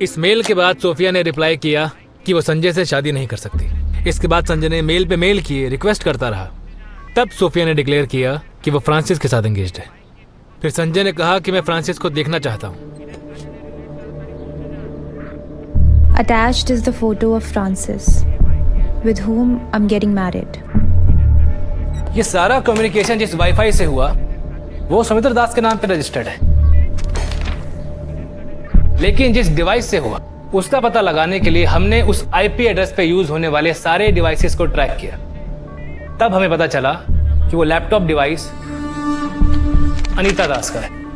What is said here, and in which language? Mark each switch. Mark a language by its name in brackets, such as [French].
[Hindi] इस मेल के बाद सोफिया ने रिप्लाई किया कि वो संजय से शादी नहीं कर सकती। इसके बाद संजय ने मेल पे मेल किए, रिक्वेस्ट करता रहा। तब सोफिया ने डिक्लेयर किया कि वो फ्रांसिस के साथ एंगेज्ड है। फिर संजय ने कहा कि मैं फ्रांसिस को देखना चाहता हूँ। [English] Attached is the photo of Francis, with whom I'm getting married. [Hindi] ये सारा कम्युनिकेशन जिस वाईफाई से हुआ वो सौमित्र दास के नाम पे रजिस्टर्ड है। लेकिन जिस डिवाइस से हुआ उसका पता लगाने के लिए हमने उस आईपी एड्रेस पे यूज होने वाले सारे डिवाइसेस को ट्रैक किया। तब हमें पता चला कि वो लैपटॉप डिवाइस अनीता दास का है।